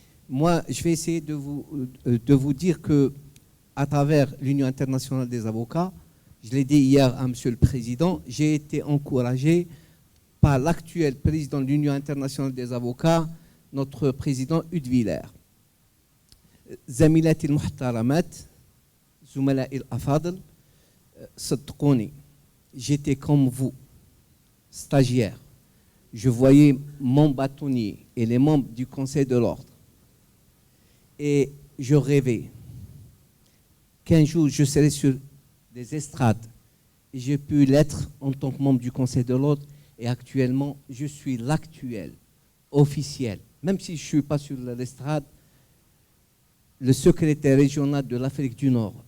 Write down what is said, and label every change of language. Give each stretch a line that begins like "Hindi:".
French: Moi, je vais essayer de vous dire que à travers l'Union internationale des avocats, je l'ai dit hier à Monsieur le Président, j'ai été encouragé par l'actuel président de l'Union internationale des avocats, notre président Hudeviller.
Arabic: زميلاتي المحترمات زملائي الأفاضل صدقوني
French: j'étais comme vous stagiaire. Je voyais mon bâtonnier et les membres du Conseil de l'Ordre et je rêvais qu'un jour je serais sur des estrades et j'ai pu l'être en tant que membre du Conseil de l'Ordre et actuellement je suis l'actuel officiel, même si je ne suis pas sur l'estrade, le secrétaire régional de l'Afrique du Nord.